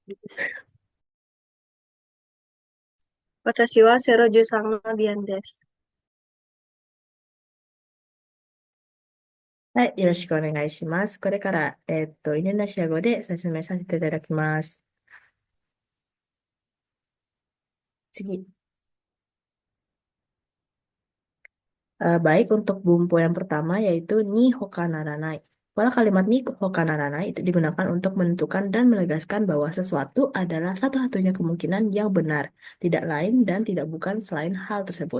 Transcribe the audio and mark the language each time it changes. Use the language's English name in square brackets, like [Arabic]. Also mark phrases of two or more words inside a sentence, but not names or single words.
[Japanese] 私は013のビアンです。はい、よろしくお願いします。これから、インドネシア語で説明させていただきます。 [Indonesian] 次。Baik, untuk bumbu yang pertama yaitu [Japanese] にほかならない. [Indonesian] Pola kalimat [Japanese] にほかならない [Indonesian] itu digunakan untuk menentukan dan menegaskan bahwa sesuatu adalah satu-satunya kemungkinan yang benar, tidak lain dan tidak bukan selain hal tersebut.